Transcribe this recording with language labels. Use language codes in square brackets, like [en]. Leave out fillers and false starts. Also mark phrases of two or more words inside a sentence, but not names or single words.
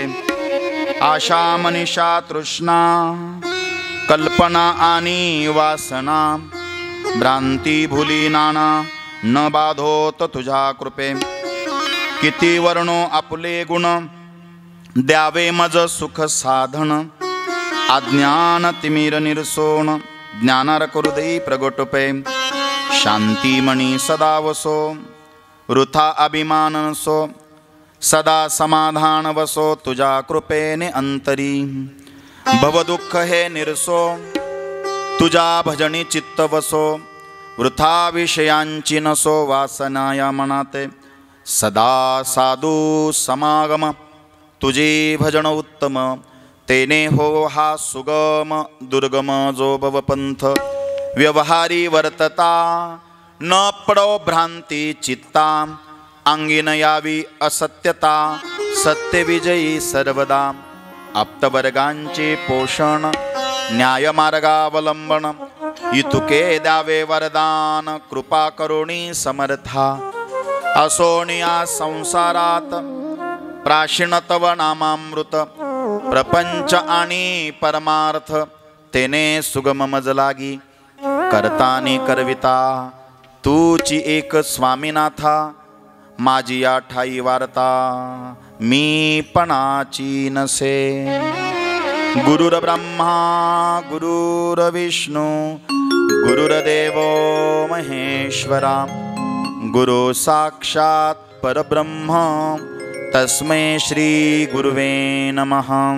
[mr] आशा मनीषा तृष्णा कल्पना आणि वासना भ्रांती भुली नाना न बाधोत तुझ्या कृपे। किती वर्णो आपले गुण द्यावे मज सुख साधन अज्ञान तिमिर निरसोन ज्ञानार हृदयी प्रगटपे। शांतीमणी सदा वसो वृथा अभिमान नसो सदा समाधान वसो तुझ्या कृपेने अंतरी। भवदुःख हे निरसो तुझ्या भजनी चित्त वसो वृथा विषयांची नसो वासनाया मनाते। सदा साधू समागम तुझे भजन उत्तम तेने हो हा सुगम दुर्गम जो भवपंथ। व्यवहारी वर्तता न पडो भ्रांती चित्ता अंगी न यावी असत्यता सत्यविजयी सर्वदा। आप्तवर्गांचे पोषण, न्यायमार्गावलंबन, इतुके द्यावे वरदान, कृपा करुणी समर्था. असोनिया संसारात प्राशीण तव नामामृत, प्रपंच आणि परमार्थ तेने सुगम मज लागी. करतानी करविता तूची एक स्वामीनाथा, माझी या ठाई वार्ता मी पणाची नसे. [sa] गुरुर्ब्रह्मा गुरुर्विष्णू गुरुर्देवो महेश्वरा, गुरु साक्षात् परब्रह्म तस्मै श्री गुरुवे नमः.